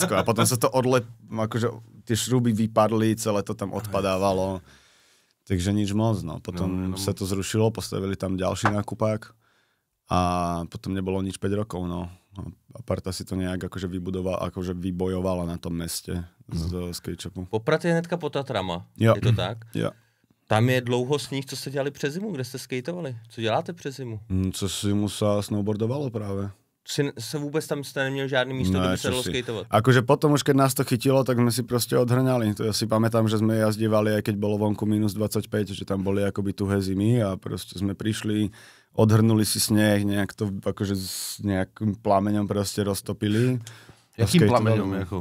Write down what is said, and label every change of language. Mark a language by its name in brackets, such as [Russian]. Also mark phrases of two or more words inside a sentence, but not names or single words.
[Slovak] A potom sa to akože tie šruby vypadli, celé to tam odpadávalo. Takže nič moc, no. Potom sa to zrušilo, postavili tam ďalší nákupák a potom nebolo nič 5 rokov, no. A parta si to nejak akože vybojovala na tom meste z [English] skate shopu. [Czech] Poprad je hnedka pod Tatrama, jo. Je to tak? Jo. Tam je dlouho sníh, co jste dělali přes zimu, kde jste skateovali? Co děláte přes zimu? [Slovak] Co zimu sa snowboardovalo práve. [Czech] Se vůbec tam jste neměl žádný místo, kde by se dalo skateovat? [Slovak] Akože potom už keď nás to chytilo, tak sme si proste odhrňali. To ja si pamätám, že sme jazdívali, aj keď bolo vonku minus 25, že tam boli akoby tuhé zimy a proste sme prišli, odhrnuli si sneh, nejak to akože s nejakým plameňom proste roztopili. [Czech] Jakým plameňom? Jako?